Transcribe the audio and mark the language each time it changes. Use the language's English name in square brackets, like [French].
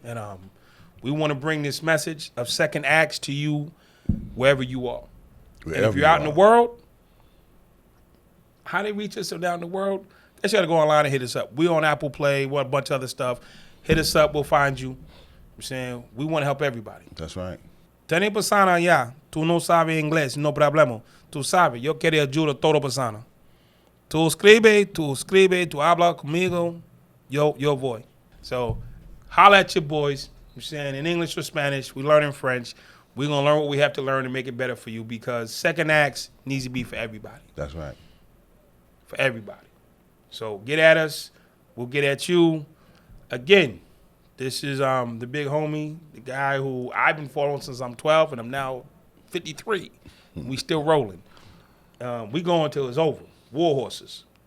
[English] And we want to bring this message of second acts to you wherever you are. And if you're out in the world, how they reach us down the world, they got to go online and hit us up. We on Apple Play, a bunch of other stuff. Hit us up, we'll find you. I'm saying we want to help everybody. That's right. [Spanish] Tenés persona allá, tú no sabes inglés, no problema. Tú sabes, yo quiero ayudar a toda persona. Tú escribe, tú habla conmigo, yo voy. [English] So, holla at your boys. I'm saying in English or Spanish, we learn in French. We're going to learn what we have to learn to make it better for you because second acts needs to be for everybody. That's right. For everybody. So, get at us. We'll get at you. Again, this is the big homie, the guy who I've been following since I'm 12 and I'm now 53. We still rolling. We going till it's over. War horses.